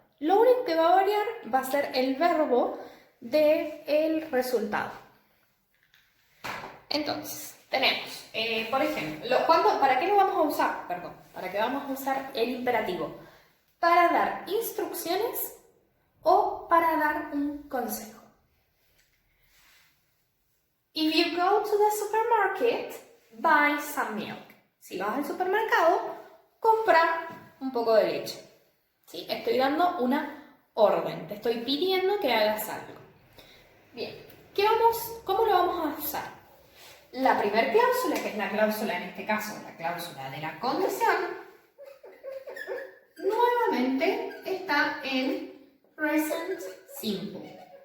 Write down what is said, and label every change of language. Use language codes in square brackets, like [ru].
[es] Lo único que va a variar va a ser el verbo del resultado. Entonces, tenemos, por ejemplo, ¿para qué lo vamos a usar? ¿Para qué vamos a usar el imperativo? Para dar instrucciones o para dar un consejo. [en] If you go to the supermarket, buy some milk. [es] Si vas al supermercado, compra un poco de leche. ¿Sí? Estoy dando una orden, te estoy pidiendo que hagas algo. Bien, ¿cómo lo vamos a usar? La primera cláusula, que es la cláusula, en este caso, la cláusula de la condición, nuevamente está en present simple.